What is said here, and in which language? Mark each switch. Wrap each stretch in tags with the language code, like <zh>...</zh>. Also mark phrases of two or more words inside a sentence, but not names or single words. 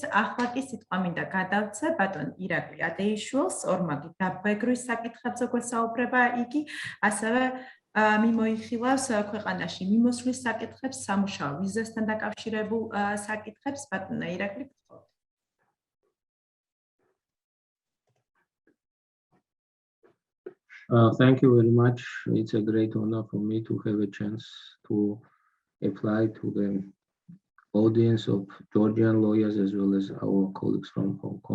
<ka>ახლა კი სიტყვა მინდა გადავცე ბატონ ირაკლი ადეიშვილს, ორმაგი დაბეგრვის საკითხებზე გვესაუბრება იგი, ასევე მიმოიხილავს ქვეყანაში მიმოსვლის საკითხებს, სამუშაო ვიზასთან დაკავშირებულ საკითხებს. ბატონო ირაკლი, გთხოვთ.</ka> <en>Thank you very much. It's a great honor for me to have a chance to apply to the audience of Georgian lawyers as well as our colleagues from Hong Kong.</en>